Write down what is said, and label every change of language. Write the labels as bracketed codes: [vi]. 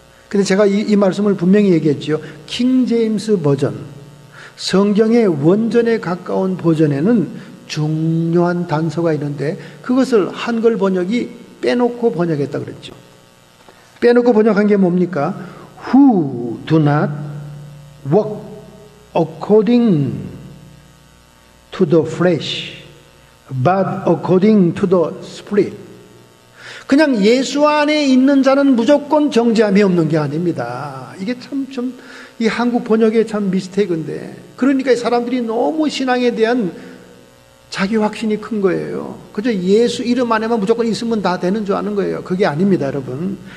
[ko] 근데 제가 이 말씀을 분명히 얘기했죠. 킹 제임스 버전, 성경의 원전에 가까운 버전에는 중요한 단서가 있는데 그것을 한글 번역이 빼놓고 번역했다 그랬죠. 빼놓고 번역한 게 뭡니까? [en] Who do not walk according to the flesh, but according to the Spirit. [ko] 그냥 예수 안에 있는 자는 무조건 정죄함이 없는 게 아닙니다. 이게 참 이 한국 번역의 참 미스테이크인데, 그러니까 사람들이 너무 신앙에 대한 자기 확신이 큰 거예요. 그저 예수 이름 안에만 무조건 있으면 다 되는 줄 아는 거예요. 그게 아닙니다, 여러분.